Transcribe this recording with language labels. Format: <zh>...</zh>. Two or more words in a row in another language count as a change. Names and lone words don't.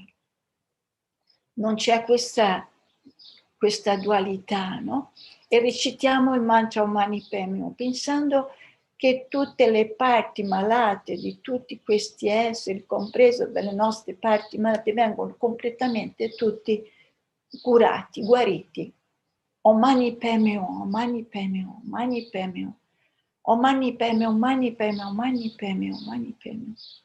<it>Non c'è questa dualità, no? E recitiamo il mantra</it> <sa>Om Mani Padme Hum,</sa> <it>pensando che tutte le parti malate di tutti questi esseri, compreso delle nostre parti malate, vengono completamente tutti curati, guariti.</it> <sa>Om Mani Padme Hum, Om Mani Padme Hum, Om Mani Padme Hum, Om Mani Padme Hum, Om Mani Padme Hum, Om Mani Padme Hum, Om Mani Padme Hum.</sa>